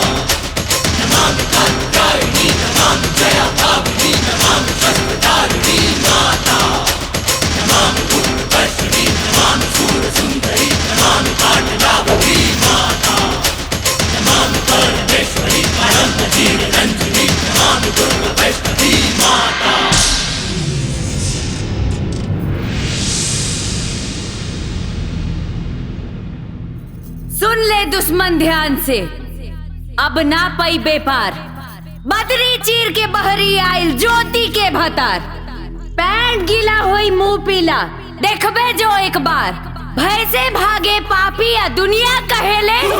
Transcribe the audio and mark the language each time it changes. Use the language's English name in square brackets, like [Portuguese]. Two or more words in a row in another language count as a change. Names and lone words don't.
[Sanskrit] नमामि कात्यायनी नमामि जया भाविनी नमामि कष्टकारिणी माता, नमामि उत्कर्षिणी नमामि सूरसुन्दरी नमामि पाटलावती माता, नमामि परमेश्वरी परं नजीररञ्जनी नमामि दुर्गवैष्णवी माता। [Bhojpuri] सुन ले दुश्मन ध्यान से, अब ना पई बेपार, बदरी चीर के बहरी आइल ज्योति के भतार, पैंट गीला होई मुंह पीला देखबे जो एक बार, भय से भागे पापी या दुनिया कहेले